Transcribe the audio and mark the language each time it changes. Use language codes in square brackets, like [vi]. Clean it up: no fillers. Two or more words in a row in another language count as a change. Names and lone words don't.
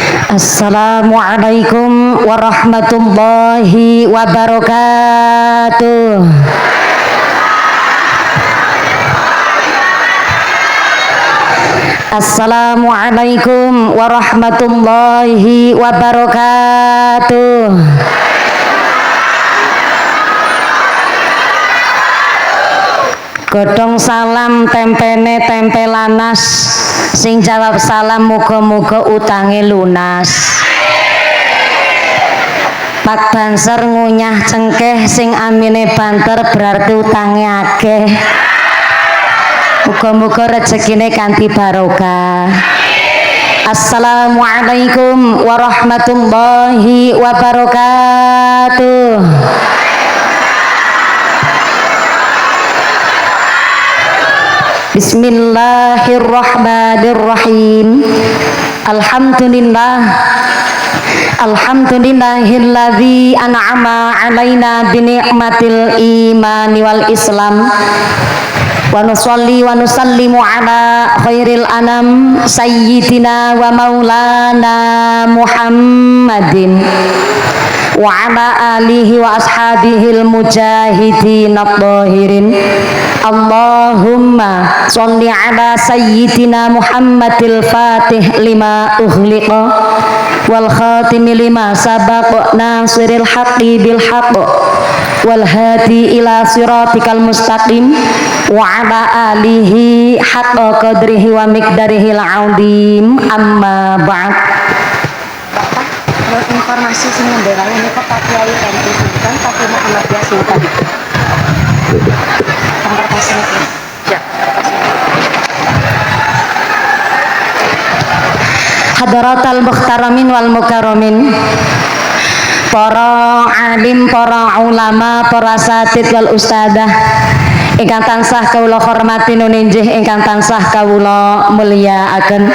[ar] السلام عليكم ورحمة الله وبركاته. السلام عليكم ورحمة الله وبركاته. [jv] Godhong salam tempene tempe lanas, sing jawab salam muga-muga utange lunas. Pak Banser ngunyah cengkeh, sing amine banter berarti utange akeh. Muga-muga rezekine kanthi barokah. [ar] السلام عليكم ورحمة الله وبركاته. بسم الله الرحمن الرحيم. الحمد لله الذي أنعم علينا بنعمة الإيمان والإسلام. ونصلي ونسلم على خير الأنام سيدنا ومولانا محمد وعلى آله وأصحابه المجاهدين الطاهرين. اللهم صل على سيدنا محمد الفاتح لما أغلق والخاتم لما سبق ناصر الحق بالحق والهادي إلى صراطك المستقيم وعلى آله حق قدره ومقداره العظيم. أما بعد. [jv] Bapak, informasi sing ngendara ini Pak Kiai MT Sultan Pak Muhammadiyah Sultan. [ar] حضرات المحترمين والمكرمين, [jv] para alim, para ulama, para [ar] الأساتيذ والأستاذة [jv] ingkang tansah kawula hormati nuninjih, ingkang tansah kawula mulyakaken.